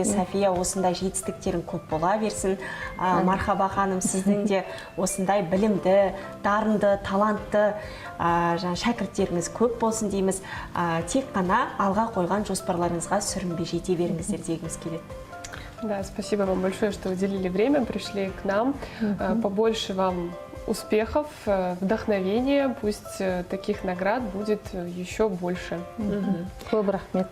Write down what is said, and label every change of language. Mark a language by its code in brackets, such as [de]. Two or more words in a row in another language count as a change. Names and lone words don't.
[kk] София, осындай жетістіктерің көп бола берсін. Мархаба ханым, сіздің де осындай білімді, дарынды, талантты шәкірттеріңіз көп болсын дейміз. Тек қана алға қойған жоспарларыңызға сүрінбей жете беріңіздер дегіміз келеді. [ru] Да, спасибо вам большое, что уделили время, пришли к нам. Побольше вам успехов, вдохновения. Пусть таких наград будет еще больше. [kk] Көп рахмет.